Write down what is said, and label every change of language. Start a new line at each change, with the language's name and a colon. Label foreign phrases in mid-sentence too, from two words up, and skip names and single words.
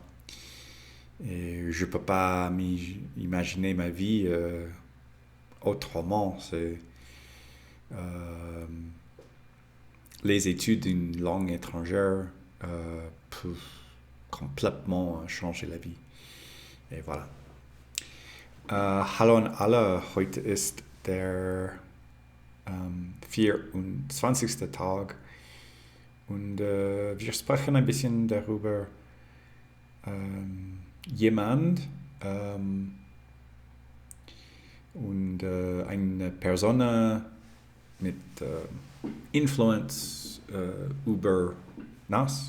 French: Et je ne peux pas imaginer ma vie autrement. C'est les études d'une langue étrangère peuvent complètement changer la vie. Et voilà.
German: Hallo an alle, heute ist der 24. Tag und wir sprechen ein bisschen darüber, jemand und eine Person mit Influence über nas.